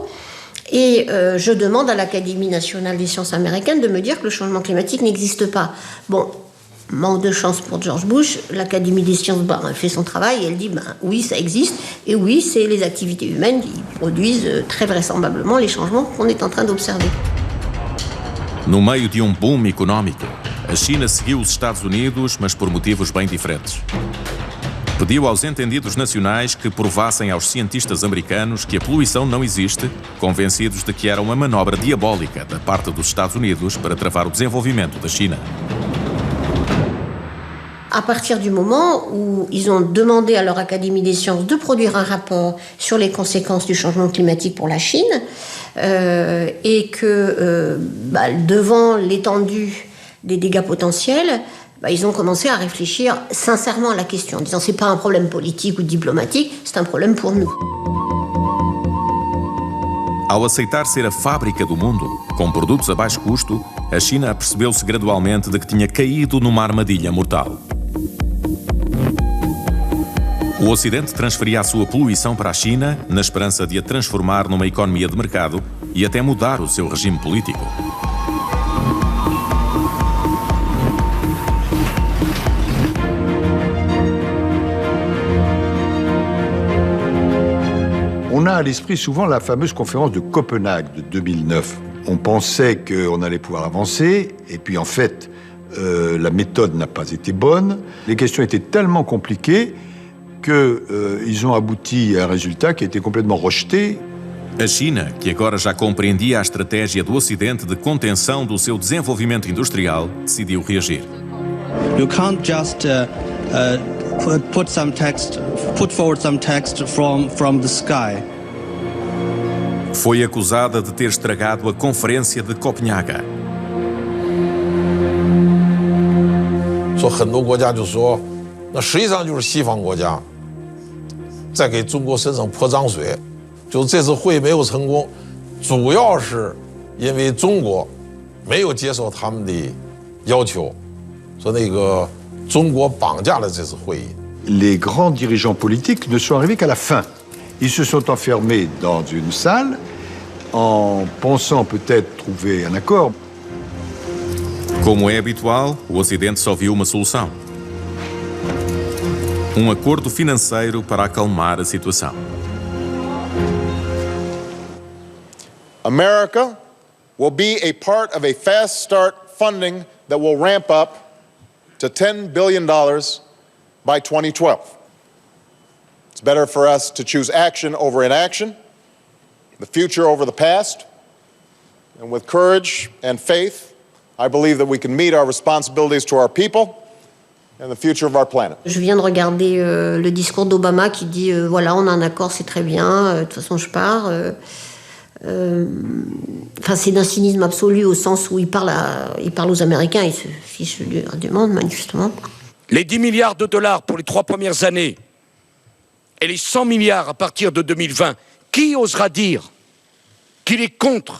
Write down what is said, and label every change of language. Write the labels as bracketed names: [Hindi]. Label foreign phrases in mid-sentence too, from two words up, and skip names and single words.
[French] Et je demande à l'Académie nationale des sciences américaines de me dire que le changement climatique n'existe pas. Bon, manque de chance pour George Bush, l'Académie des sciences fait son travail et elle dit oui, ça existe. Et oui, c'est les activités humaines qui produisent très vraisemblablement les changements qu'on est en train d'observer. [Portuguese] No meio de boom económico, a China seguiu os Estados Unidos, mas por motivos bem diferentes. Pediu aos entendidos nacionais que provassem aos cientistas americanos que a poluição não existe, convencidos de que era uma manobra diabólica da parte dos Estados Unidos para travar o desenvolvimento da China. [French] À partir du moment où ils ont demandé à leur Académie des sciences de produire un rapport sur les conséquences du changement climatique pour la Chine, et que devant l'étendue des dégâts potentiels, ils ont commencé à réfléchir sincèrement à la question, en disant c'est pas un problème politique ou diplomatique, c'est un problème pour nous. [Portuguese] Ao aceitar ser a fábrica do mundo, com produtos a baixo custo, a China apercebeu-se gradualmente de que tinha caído numa armadilha mortal. O Ocidente transferia a sua poluição para a China na esperança de a transformar numa economia de mercado e até mudar o seu regime político. [French] On a à l'esprit souvent la fameuse conférence de Copenhague de 2009. On pensait qu'on allait pouvoir avancer, et puis en fait, la méthode n'a pas été bonne. Les questions étaient tellement compliquées qu'ils ont abouti à un résultat qui a été complètement rejeté. [Portuguese] A China, que agora já compreendia a estratégia do Ocidente de contenção do seu desenvolvimento industrial, decidiu reagir. [English] You can't just put forward some text from the sky. [Portuguese] Foi acusada de ter estragado a Conferência de Copenhaga. [Chinese] 说很多国家就说，那实际上就是西方国家在给中国身上泼脏水，就是这次会议没有成功，主要是因为中国没有接受他们的要求，说那个中国绑架了这次会议。 [French] Les grands dirigeants politiques ne sont arrivés qu'à la fin. Ils se sont enfermés dans une salle en pensant peut-être trouver un accord. [Portuguese] Como é habitual, o Ocidente só viu uma solução. Um acordo financeiro para acalmar a situação. [English] America will be a part of a fast start funding that will ramp up to $10 billion by 2012. It's better for us to choose action over inaction, the future over the past, and with courage and faith, I believe that we can meet our responsibilities to our people and the future of our planet. [French] Je viens de regarder le discours d'Obama qui dit voilà, on a un accord, c'est très bien, de toute façon je pars. Enfin, c'est d'un cynisme absolu au sens où il parle aux Américains, il se fiche du monde, manifestement. Les 10 milliards de dollars pour les 3 premières années et les 100 milliards à partir de 2020, qui osera dire qu'il est contre?